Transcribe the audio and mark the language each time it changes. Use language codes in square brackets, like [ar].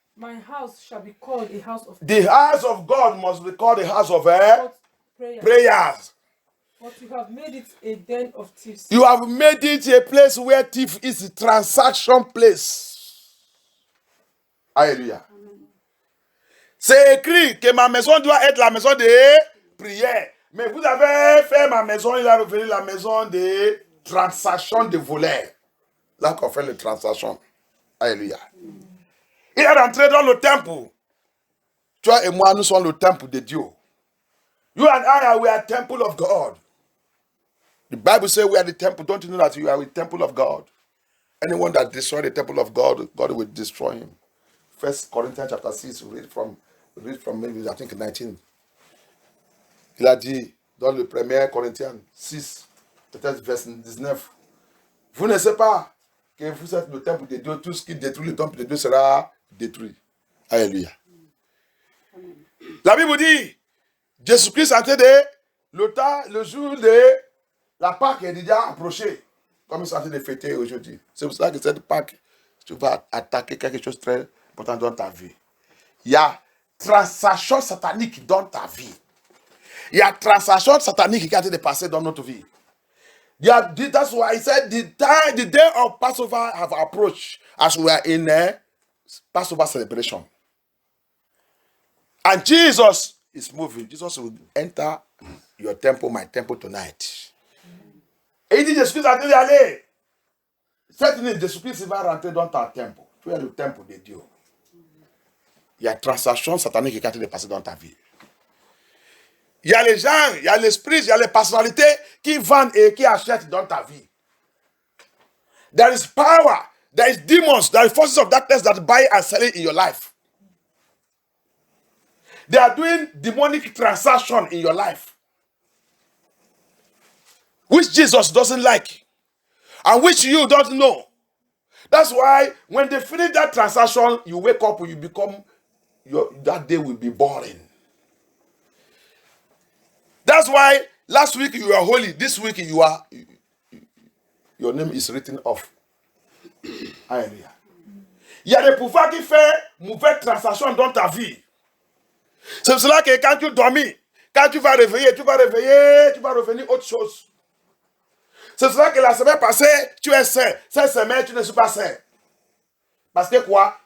[en] my house shall be called a house of the house of God must be called the house of prayer, prayers. but you have made it a den of thieves. You have made it a place where thief is a transaction place. Alléluia. [fr] C'est écrit que ma maison doit être la maison de prière. Mais vous avez fait ma maison, il a revenu la maison de transaction de voleurs. Là qu'on fait les transactions. Alléluia. Il est rentré dans le temple. Toi et moi, nous sommes le temple de Dieu. You and I, we are temple of God. The Bible says we are the temple. Don't you know that you are the temple of God? Anyone that destroys the temple of God, God will destroy him. 1 Corinthians chapter 6, read from maybe, I think, 19. Il a dit dans le 1 Corinthiens 6, peut-être verset 19, vous ne savez pas que vous êtes le temple de Dieu, tout ce qui détruit le temple de Dieu sera détruit. Alléluia. La Bible dit, Jésus-Christ a été le jour de la Pâque est déjà approché, comme il s'agit de fêter aujourd'hui. C'est pour ça que cette Pâque, tu vas attaquer quelque chose de très important dans ta vie. Il y a transaction satanique dans ta vie. Il y a transaction satanique qui a été passée dans notre vie. [en] That's why I said the day of Passover have approached as we are in a Passover celebration. And Jesus is moving. Jesus will enter your temple, my temple tonight. [fr] Et il dit, Jésus-Christ a dit d'aller. Cette nuit, Jésus-Christ va rentrer dans ton temple. Tu es le temple de Dieu. Il y a transaction satanique qui a été passée dans ta vie. Il y a les gens, il y a l'esprit, il y a les personnalités qui vendent et qui achètent dans ta vie. [en] There is power, there is demons, there is forces of darkness that buy and sell in your life. They are doing demonic transaction in your life, which Jesus doesn't like, and which you don't know. That's why when they finish that transaction, you wake up, you become, that day will be boring. That's why last week you were holy, this week your name is written off. [fr] Alléluia. Il y a des pouvoirs qui font mauvaise transaction dans ta vie. C'est pour cela que quand tu dormis, quand tu vas réveiller, tu vas revenir autre chose. C'est pour cela que la semaine passée, tu es saint. Cette semaine, tu ne suis pas saint. Parce que quoi?